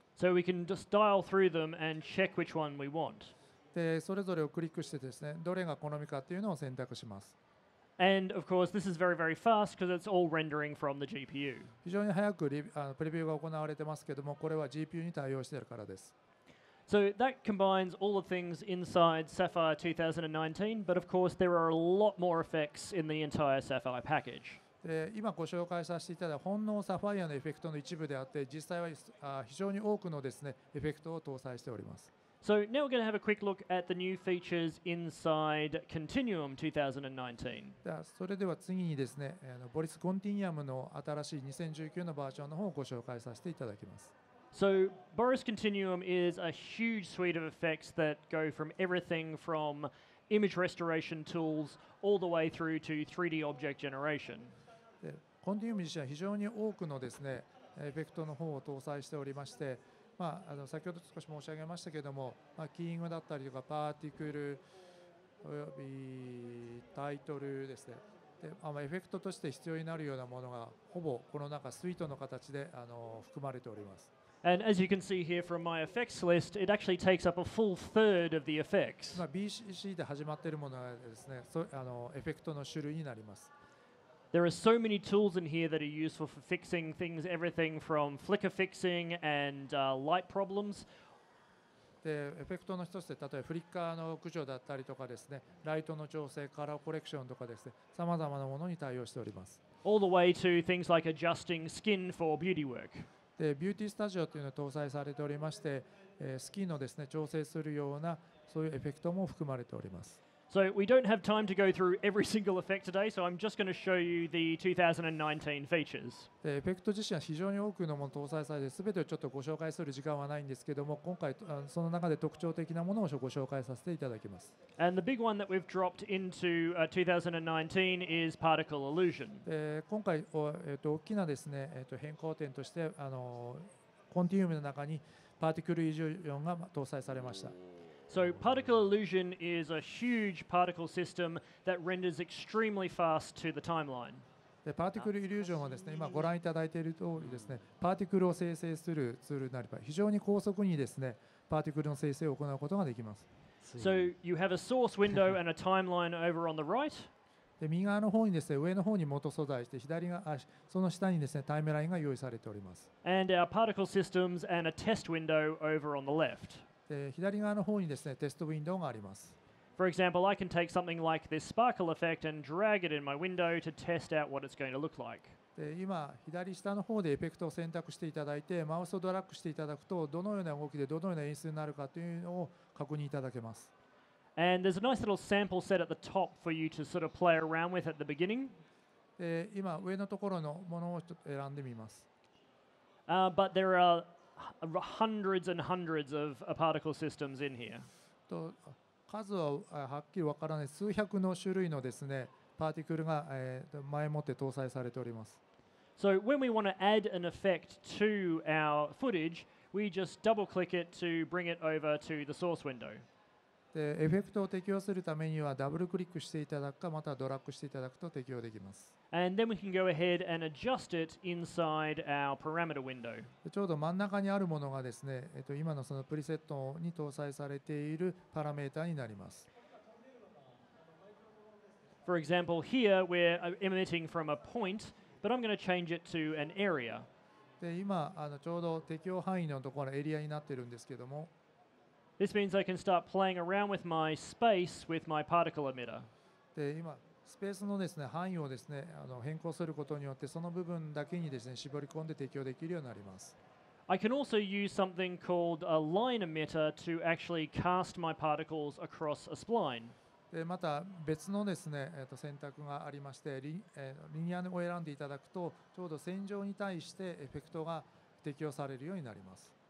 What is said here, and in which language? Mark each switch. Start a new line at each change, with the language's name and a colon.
English: So we can just dial through them and check which one we want.
Japanese: でそれぞれをクリックしてですね、どれが好みかというのを選択します。
English: And of course, this is very, very fast because it's all rendering from the GPU.
Japanese: 非常に早くプレビューが行われてますけども、これは GPU に対応しているからです。
English: So that combines all the things inside Sapphire 2019, but of course there are a lot more effects in the entire Sapphire package.
Japanese: で今ご紹介させていただいたほんのサファイアのエフェクトの一部であって、実際は非常に多くのですねエフェクトを搭載しております。
English: So now we're going to have a quick look at the new features inside Continuum 2019.
Japanese: それでは次にですね、ボリスコンティニアムの新しい2019のバージョンの方をご紹介させていただきます。
English: So Boris Continuum is a huge suite of effects that go from everything from image restoration tools all the way through to 3D object generation.
Japanese: でコンティニウム自身は非常に多くのですねエフェクトの方を搭載しておりまして、先ほど少し申し上げましたけれども、キーイングだったりとかパーティクルおよびタイトルですね。でエフェクトとして必要になるようなものがほぼこの中スイートの形で含まれております。
English: And as you can see here from my effects list, it actually takes up a full third of the effects.
Japanese: BCC で始まっているものがですね、エフェクトの種類になります。
English: There are so many tools in here that are useful for fixing things, everything from flicker fixing and light problems.
Japanese: でエフェクトの一つで例えばフリッカーの駆除だったりとかですね、ライトの調整、カラーコレクションとかですね、さまざまなものに対応しております。
English: All the way to things like adjusting skin for beauty work.
Japanese: でビューティースタジオというのが搭載されておりまして、スキンのですね調整するようなそういうエフェクトも含まれております。
English: So we don't have time to go through every single effect today, so I'm just going to show you the 2019 features.
Japanese: でエフェクト自身は非常に多くのもの搭載されて、すべてをちょっとご紹介する時間はないんですけども、今回その中で特徴的なものをご紹介させていただきます。
English: And the big one that we've dropped into 2019 is particle illusion.
Japanese: 今回大きなですね変更点としてコンティニウムの中にパーティクルイリュージョンが搭載されました。
English: So particle illusion is a huge particle system that renders extremely fast to the timeline.
Japanese: でパーティクルイリュージョンはですね、今ご覧いただいている通りですね、パーティクルを生成するツールになり、非常に高速にですね、パーティクルの生成を行うことができます。
English: So you have a source window and a timeline over on the right.
Japanese: で右側の方にですね、上の方に元素材して、その下にですね、タイムラインが用意されております。
English: And our particle systems and a test window over on the left.
Japanese: で左側の方にですね、テストウィンドウがあります。
English: For example, I can take something like this sparkle effect and drag it in my window to test out what it's going to look like.
Japanese: で今、左下の方でエフェクトを選択していただいて、マウスをドラッグしていただくと、どのような動きでどのような演出になるかというのを確認いただけます。
English: And there's a nice little sample set at the top for you to sort of play around with at the beginning.
Japanese: で今、上のところのものを選んでみます。
English: But there are hundreds and hundreds of particle systems in here.
Japanese: 数ははっきりわからない数百の種類のですねパーティクルが前もって搭載されております。
English: So when we want to add an effect to our footage, we just double click it to bring it over to the source window.
Japanese: でエフェクトを適用するためにはダブルクリックしていただくか、またはドラッグしていただくと適用できます。
English: And then we can go ahead and adjust it inside our parameter window.
Japanese: ちょうど真ん中にあるものがですね、今のそのプリセットに搭載されているパラメータになります。
English: For example, here we're emitting from a point, but I'm going to change it to an area.
Japanese: で今ちょうど適用範囲のところエリアになっているんですけども、
English: This means I can start playing around with my space with my particle emitter.
Japanese: で今スペースのですね範囲をですね変更することによってその部分だけにですね絞り込んで適用できるようになります。
English: I can also use something called a line emitter to actually cast my particles across a spline.
Japanese: でまた別のですね、選択がありましてリニアを選んでいただくとちょうど線上に対してエフェクトが適用されるようになります。